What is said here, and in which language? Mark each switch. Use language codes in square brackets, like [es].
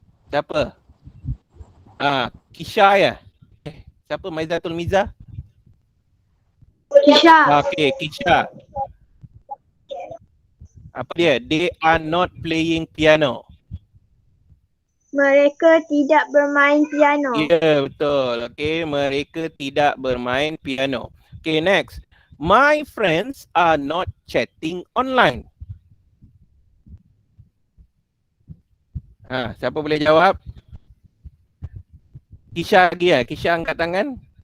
[ms] Siapa? Kisha ya? Siapa? Maizatul Miza? Kisha. Okay, Kisha. Apa dia? [en] They are not playing piano. [ms] Mereka tidak bermain piano. Ya, betul. Okay, mereka tidak bermain piano. Okay, next. [en] My friends are not chatting online. [ms] Siapa boleh jawab? Kisha lagi ya? Kisha angkat tangan.